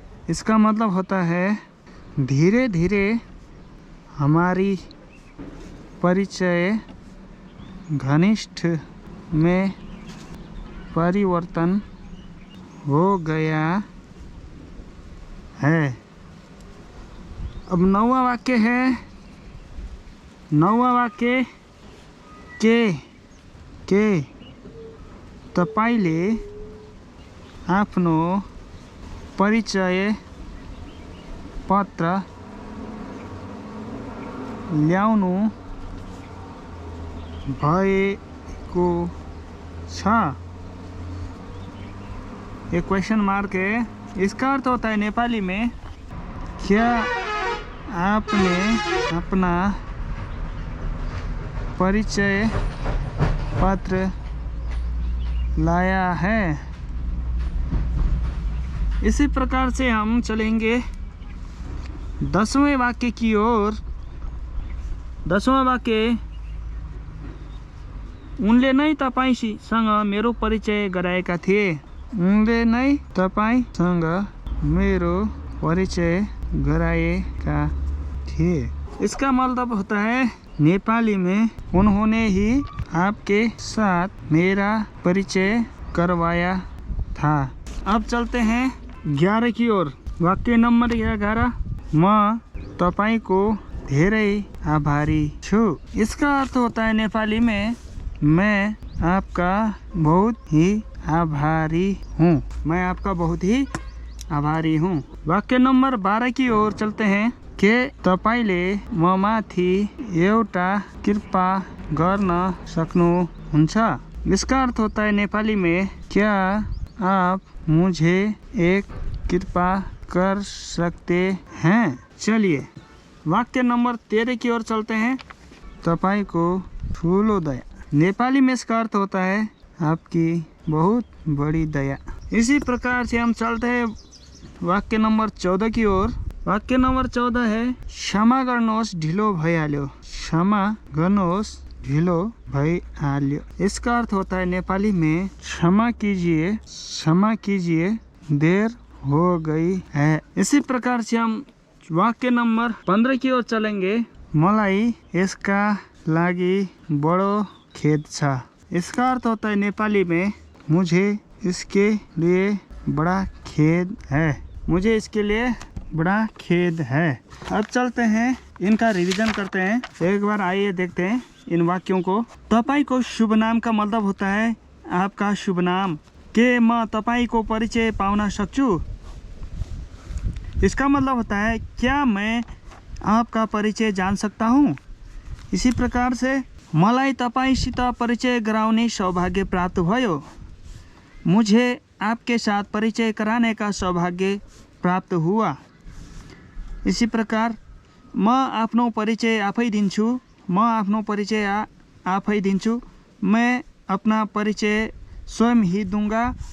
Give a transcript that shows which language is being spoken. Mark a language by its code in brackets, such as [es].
[hi] इसका मतलब होता है धीरे धीरे हमारी परिचय घनिष्ठ में परिवर्तन हो गया है। अब 9वां वाक्य है। 9वां वाक्य के [ne] तपाईले आफ्नो परिचय पत्र ल्याउनु भएको छ। [hi] ये क्वेश्चन मार्क है। इसका अर्थ होता है नेपाली में, क्या आपने अपना परिचय पत्र लाया है। इसी प्रकार से हम चलेंगे 10वें वाक्य की ओर। 10वां वाक्य, [ne] उनले नै तपाईसँग मेरो परिचय गराएका थिए। उनले नै तपाईसँग मेरो परिचय गराएका थे। [hi] इसका मतलब होता है नेपाली में उन्होंने ही आपके साथ मेरा परिचय करवाया था। अब चलते हैं 11 की ओर। वाक्य नंबर 11, [ne] म तपाईको धेरै आभारी छु। [hi] इसका अर्थ होता है नेपाली में, मैं आपका बहुत ही आभारी हूँ। मैं आपका बहुत ही आभारी हूँ। वाक्य नंबर 12 की ओर चलते हैं। [ne] के तपाईले ममाथि एउटा कृपा गर्न सक्नुहुन्छ। [hi] इसका अर्थ होता है नेपाली में, क्या आप मुझे एक कृपा कर सकते हैं। चलिए वाक्य नंबर 13 की ओर चलते हैं। [ne] तपाईको ठुलो दया। [hi] नेपाली में इसका अर्थ होता है आपकी बहुत बड़ी दया। इसी प्रकार से हम चलते हैं वाक्य नंबर 14 की ओर। वाक्य नंबर 14 है [ne] क्षमा गर्नुहोस् ढिलो भइहाल्यो। क्षमा गर्नुहोस् ढिलो भइहाल्यो। [hi] इसका अर्थ होता है नेपाली में, क्षमा कीजिए देर हो गई है। इसी प्रकार से हम वाक्य नंबर 15 की ओर चलेंगे। [ne] मलाई यसका लागि बडो खेद छ। [hi] इसका अर्थ होता है नेपाली में, मुझे इसके लिए बड़ा खेद है। मुझे इसके लिए बड़ा खेद है। अब चलते हैं, इनका रिवीजन करते हैं। एक बार आइए देखते हैं इन वाक्यों को। [ne] तपाईको शुभ नाम [hi] का मतलब होता है आपका शुभ नाम। [ne] के म तपाईको परिचय पाउन सक्छु। [hi] इसका मतलब होता है क्या मैं आपका परिचय जान सकता हूँ। इसी प्रकार से [ne] मलाई तपाईसित परिचय गराउने सौभाग्य प्राप्त भयो। [hi] मुझे आपके साथ परिचय कराने का सौभाग्य प्राप्त हुआ। इसी प्रकार [ne] म आफ्नो परिचय आफै दिन्छु। [hi] मैं अपना परिचय स्वयं ही दूंगा।